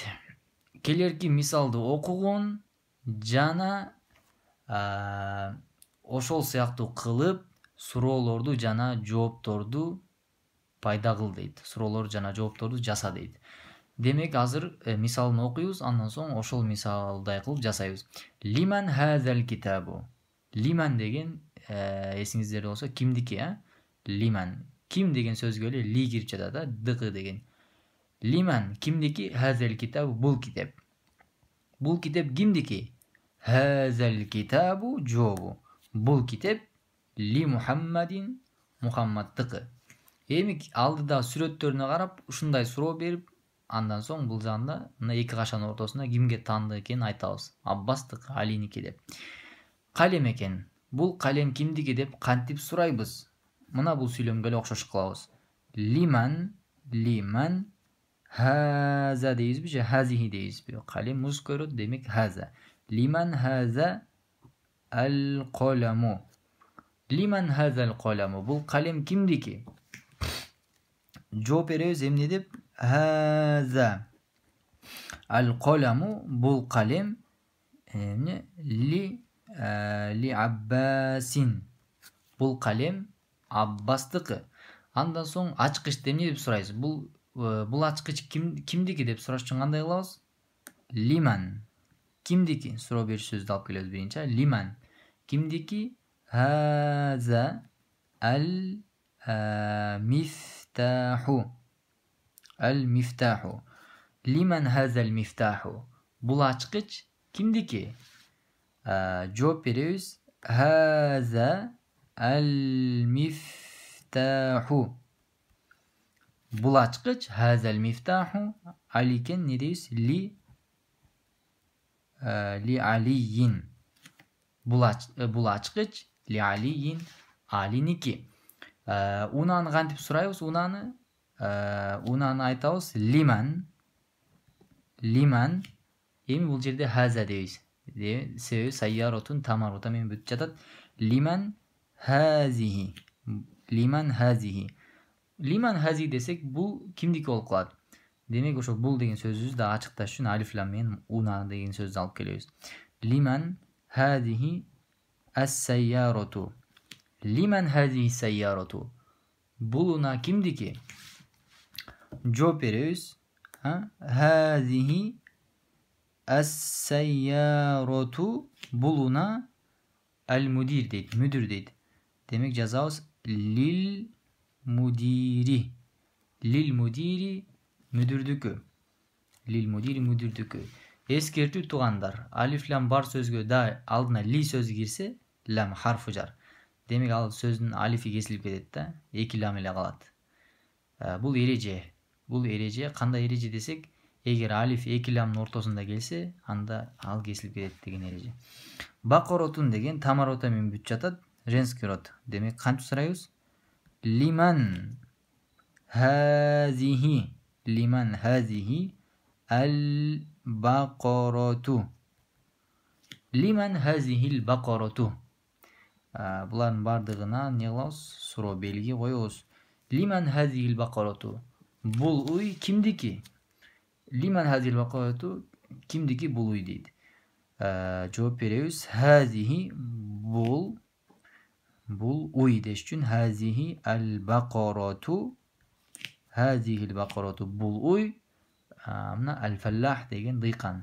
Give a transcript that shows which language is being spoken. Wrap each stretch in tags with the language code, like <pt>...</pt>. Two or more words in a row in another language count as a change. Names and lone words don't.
<ky>Келерки мисалды окугун жана ошол сыяктуу кылып суроолорду жана жоопторду пайда кыл дейт. Суроолор жана жоопторду жаса дейт. Демек азыр мисалын окуйбуз, андан соң ошол мисалдай кылып жасайбыз.</ky> <ar>لمن هذا الكتاب.</ar> <ky>Лиман деген эсиңиздерде болсо кимдики, Лиман. Ким деген сөзгө эле ли кирип жатат, дыкы деген.</ky> <ar>Лиман кимдики? هذا الكتاب,</ar> <ky>бул китеп. Бул китеп кимдики?</ky> <ar>هذا الكتاب жообу.</ar> <ky>Бул китеп</ky> <ar>لمحمد,</ar> <ky>Мухаммаддыкы. Эми алдыда сүрөттөрүнө карап ушундай суроо берип, андан соң бул жагында мына эки кашанын ортосунда кимге таандык экенин айтабыз. Аббастыкы, Алиники деп. Калем экен. Бул калем кимдики деп кантип сурайбыз? Мына бул сүйлөмгө эле окшош кылабыз.</ky> <ar>لمن هذا</ar> <ky>дейбизби же хазихи дейбизби? Калем муз көрөт, демек хаза.</ky> <ar>لمن هذا القلم. لمن هذا القلم.</ar> <ky>Бул калем кимдики? Жооп беребиз эмне деп?</ky> <ar>هذا القلم,</ar> <ky>бул калем</ky> <ar>لعباس.</ar> <ky>Бул калем Аббастыкы. Андан соң ачкычты эмне деп сурайбыз? Бул ачкыч кимдики деп сураш үчүн кандай кылабыз? Лиман кимдики? Суроо бериш сөздү алып келебиз биринчи.</ky> <ar>Лиман кимдики? هذا المفتاح. Ал-мифтаху. لمن هذا المفتاح.</ar> <ky>Бул ачкыч кимдики? Жооп беребиз.</ky> <ar>هذا المفتاح.</ar> <ky>Бул ачкыч</ky> <ar>هذا المفتاح.</ar> <ky>Аликен не дейбиз?</ky> <ar>لعلي.</ar> <ky>Бул ачкыч</ky> <ar>لعلي,</ar> <ky>Алиники. Унаны кантип сурайбыз? Унаны айтабыз лиман. Эми бул жерде хаза дейбиз. Себеби</ky> <ar>سيارة تامربوطة</ar> <ky>менен бүтүп жатат.</ky> <ar>لمن هذه. لمن هذه. لمن هذ</ar> <ky>десек бул кимдики болуп калат? Демек ошо бул деген сөзүбүздү да ачыкташ үчүн алиф лам менен уна деген сөздү алып келебиз.</ky> <ar>لمن هذه السيارة. لمن هذه سيارة.</ar> <ky>Бул уна кимдики? Жооп беребиз.</ky> <ar>هذه السيارة.</ar> <ky>Бул уна ал-мудир дейт, мүдүр дейт. Демек жазабыз</ky> <ar>للمدير. للمدير</ar> <ky>мүдүрдүкү.</ky> <ar>للمدير</ar> <ky>мүдүрдүкү. Эскертүү туугандар. Алиф лам бар сөзгө да алдына ли сөзү кирсе,</ky> <ar>لام حرف جر.</ar> <ky>Демек ал сөздүн алифи кесилип кетет да, эки лам эле калат. Бул эреже. Бул эреже кандай эреже десек, эгер алиф эки ламдын ортосунда келсе, анда ал кесилип кетет деген эреже. Бакоротун деген тамарота менен бүтүп жатат,</ky> <ru>женский род.</ru> <ky>Демек кантип сурайбыз?</ky> <ar>لمن هذه. لمن هذه البقرة. لمن هذه البقرة.</ar> <ky>Булардын бардыгына не кылабыз? Суроо белги коебуз.</ky> <ar>لمن هذه البقرة.</ar> <ky>Бул уй кимдики?</ky> <ar>لمن هذه البقرة.</ar> <ky>Кимдики бул уй дейт. Жооп беребиз. Хазихи бул уй деш үчүн</ky> <ar>هذه البقرة. هذه البقرة</ar> <ky>бул уй. Мына ал-фаллах деген дыйкан.</ky>